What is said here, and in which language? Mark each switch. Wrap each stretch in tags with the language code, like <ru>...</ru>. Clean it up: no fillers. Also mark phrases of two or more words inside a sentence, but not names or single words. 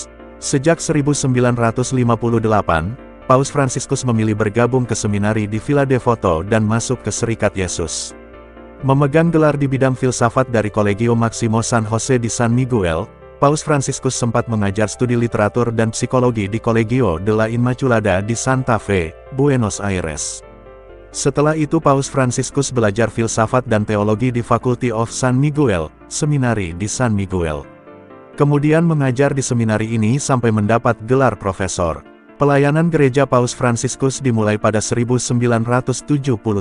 <id>Sejak 1958, Paus Fransiskus memilih bergabung ke seminari di Villa Devoto dan masuk ke Serikat Yesus. Memegang gelar di bidang filsafat dari Colegio Maximo San Jose di San Miguel, Paus Fransiskus sempat mengajar studi literatur dan psikologi di Colegio de la Inmaculada di Santa Fe, Buenos Aires. Setelah itu Paus Fransiskus belajar filsafat dan teologi di Faculty of San Miguel, seminari di San Miguel. Kemudian mengajar di seminari ini sampai mendapat gelar profesor. Pelayanan gereja Paus Fransiskus dimulai pada 1973.</id>